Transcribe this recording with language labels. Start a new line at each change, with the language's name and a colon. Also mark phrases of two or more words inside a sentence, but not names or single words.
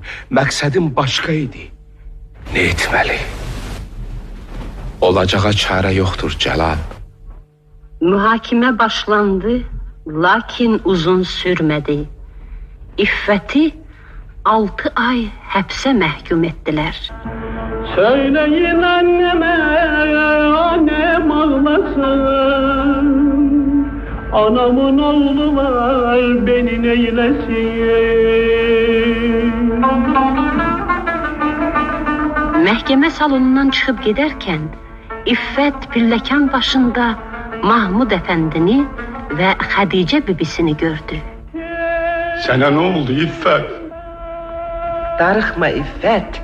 Azerbaijani: Məqsədim başqa idi. Ne etməli? Olacağa çarə yoxdur Cəlal. Mühakimə başlandı, lakin uzun sürmədi. İffeti 6 ay həbsə məhkum etdilər.
Turkish: Söyleyin anneme, annem ağlasın. Anamın oğlu var, beni neylesin.
Azerbaijani: Məhkəmə salonundan çıxıb gedərkən İffət pilləkan başında Mahmud Əfəndini və Xədicə bibisini gördü. Sənə nə oldu İffət? Darıxma İffət.